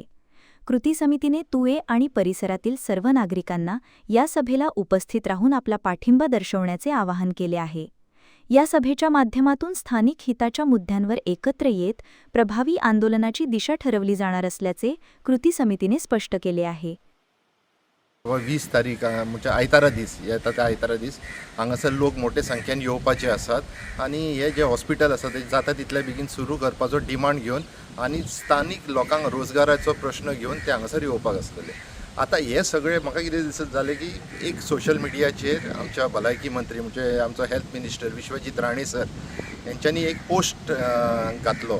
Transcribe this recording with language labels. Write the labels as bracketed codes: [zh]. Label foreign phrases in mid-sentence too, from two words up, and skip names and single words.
[mr] कृती समितीने तुळे आणि परिसरातील सर्व नागरिकांना या सभेला उपस्थित राहून आपला पाठिंबा दर्शवण्याचे आवाहन केले आहे. या सभेच्या माध्यमातून स्थानिक हिताच्या मुद्द्यांवर एकत्र येत प्रभावी आंदोलनाची दिशा ठरवली जाणार असल्याचे कृती समितीने स्पष्ट केले आहे. [kok] 20 तारीख म्हणजे आयतारा दीस येता त्या आयतारा दीस हांगासर लोक मोठे संख्येन येवपाचे आसात आणि हे जे हॉस्पिटल आसा ते जाता तितले बेगीन सुरू करपाचो डिमांड घेवन आणि स्थानिक लोकांक रोजगाराचो प्रश्न घेवन ते हांगासर येवपाक आसतले. आता हे सगळे म्हाका कितें दिसत जालें की एक [en] social media [kok] आमच्या भलायकी मंत्री म्हणजे आमचो [en] health minister [kok] विश्वजीत राणे सर यांच्यांनी एक पोस्ट घातलो.